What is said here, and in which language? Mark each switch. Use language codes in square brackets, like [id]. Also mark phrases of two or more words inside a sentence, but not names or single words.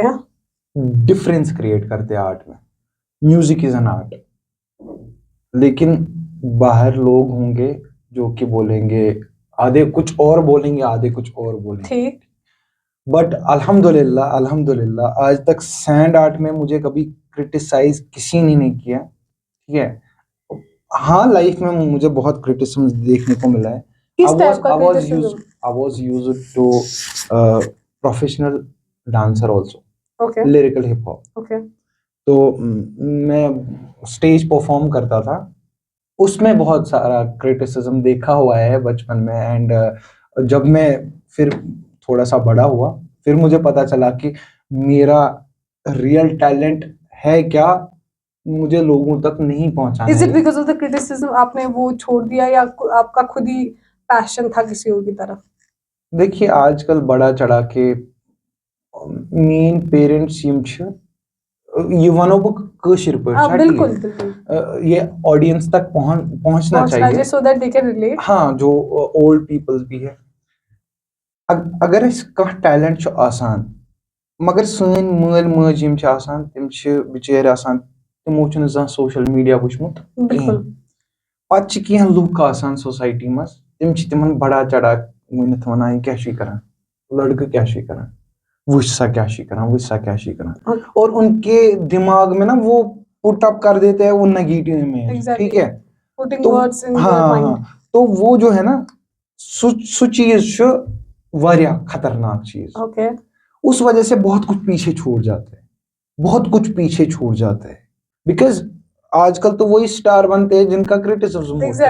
[hi] डिफरेंस क्रिएट करते हैं आर्ट में। [en] Music is an art, [hi] लेकिन बाहर लोग होंगे जो कि बोलेंगे, आधे कुछ और बोलेंगे, आधे कुछ और बोलेंगे। ठीक। बट [ar] الحمد لله الحمد لله [hi] आज तक [en] sand art [hi] में मुझे कभी क्रिटिसाइज किसी ने नहीं किया, ठीक है। हाँ, लाइफ में मुझे बहुत क्रिटिसिज्म देखने को मिला है। किस टाइप का क्रिटिसिज्म? [en] I was used to professional dancer also, ओके। lyrical hip hop. ओके। [hi] तो मैं [en] stage perform [hi] करता था, उसमें बहुत सारा क्रिटिसिज्म देखा हुआ है बचपन में। एंड जब मैं फिर थोड़ा सा बड़ा हुआ, फिर मुझे पता चला कि मेरा [en] real talent [hi] है क्या, मुझे लोगों तक नहीं पहुंचाना [en] is it [hi] है। [en] because of the criticism [hi] आपने वो छोड़ दिया या आपका खुद ही पैशन था किसी और की तरफ? देखिए, आजकल बड़ा चढ़ा के [en] main parents [ks] यम छ, ये वनो बक कशिर पर [hi] हाँ, [ks] छा [hi] बिल्कुल ठीक, बिल्कुल। ये ऑडियंस तक पहुंचना पहुंचना चाहिए। [en] चाहिए so that they can relate. [hi] हाँ, जो [en] old peoples [hi] भी है, [ks] अगर अस कह टैलेंट छ आसान, मगर सन मल मज यम छ आसान, तिम छ बिचार आसान, तिमो छ न [en] social media [ks] वुचमुत कहीं। [hi] बिल्कुल। [ks] पत छ कह लुक आसान सोसाइटी मज, तिम छ तिमन बड़ा चढ़ा वनित वनान यह क्या छी करन, लड़के क्या छी करन, वुच सा क्या छी करन, वुच सा क्या छी करन, [hi] और उनके दिमाग में ना वो [en] put up [hi] कर देते हैं वो [en] negative image, [hi] ठीक [en] एग्जैक्टली। [hi] है। [en] पुटिंग [hi] तो [en] words in [hi] हाँ [en] देयर [hi] हाँ [en] माइंड। [hi] हाँ, तो वो जो है ना, [ks] सु चीज छ वारिया खतरनाक चीज। [en] ओके। [hi] उस वजह से बहुत कुछ पीछे छूट जाता है, बहुत कुछ पीछे छूट जाता है, बिकॉज आजकल तो वही स्टार बनते हैं जिनका क्रिटिसिज्म होता है।